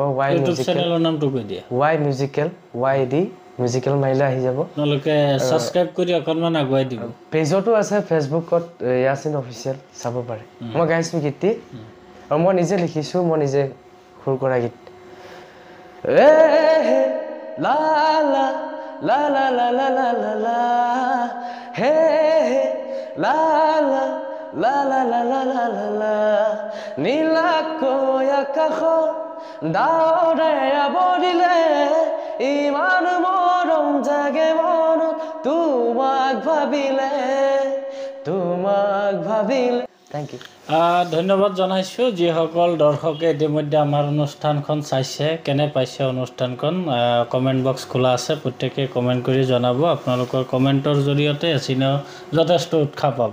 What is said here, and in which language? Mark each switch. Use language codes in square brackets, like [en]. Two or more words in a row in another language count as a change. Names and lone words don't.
[as] ইউটিউব চেনেলৰ নামটো কৈ দিয়া YD মিউজিকেল মাৰিলে আহি যাব আপোনালোকে ছাবস্ক্ৰাইব কৰি অকণমান আগুৱাই দিব পেজতো আছে ফেচবুকত ইয়াছিন অফিচিয়েল চাব পাৰে মই গাইছোঁ গীতটি আৰু মই নিজে লিখিছোঁ মই নিজে সুৰ কৰা গীত এ লা লা লা লা লা লা লা লা লা হে লা লা লা লা লা লা লা লা লা নীলাকৈ আকাশ ডাৱৰে আৱৰিলে ইমান মৰম জাগে মনত তোমাক ভাবিলে [en] thank you [as] ধন্যবাদ জনাইছোঁ যিসকল দৰ্শকে ইতিমধ্যে আমাৰ অনুষ্ঠানখন চাইছে কেনে পাইছে অনুষ্ঠানখন [en] comment box [as] খোলা আছে প্ৰত্যেকে কমেণ্ট কৰি জনাব আপোনালোকৰ কমেণ্টৰ জৰিয়তে এচিনেও যথেষ্ট উৎসাহ পাব